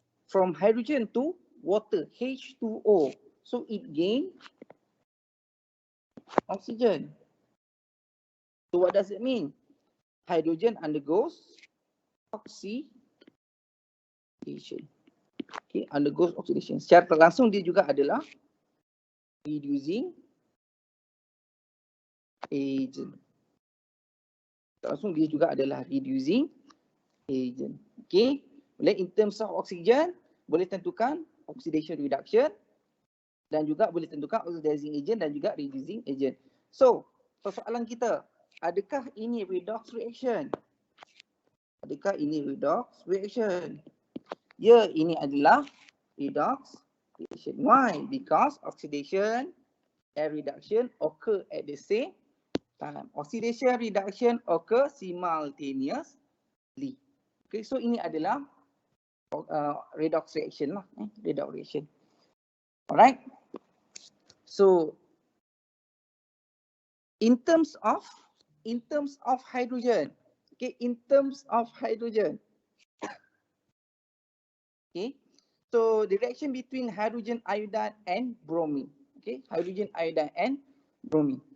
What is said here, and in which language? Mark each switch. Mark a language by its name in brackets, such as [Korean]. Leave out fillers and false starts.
[English] From hydrogen to water, H2O. So it gain oxygen. So what does it mean? Hydrogen undergoes oxidation. Okay, undergoes oxidation. [Malay] Secara tak langsung dia juga adalah reducing agent. Tak langsung dia juga adalah reducing agent. Okay, boleh in terms of oxygen, boleh tentukan oxidation reduction dan juga boleh tentukan oxidizing agent dan juga reducing agent. So, persoalan kita, adakah ini redox reaction? Adakah ini redox reaction? Ya, ini adalah redox reaction. [English] Why? Because oxidation and reduction occur at the same time. Oxidation reduction occur simultaneously. [Malay] Okay, so ini adalah redox reaction lah. [English] Redox reaction. Alright. So in terms of hydrogen, okay, in terms of hydrogen, okay, so the reaction between hydrogen iodide and bromine, okay, hydrogen iodide and bromine.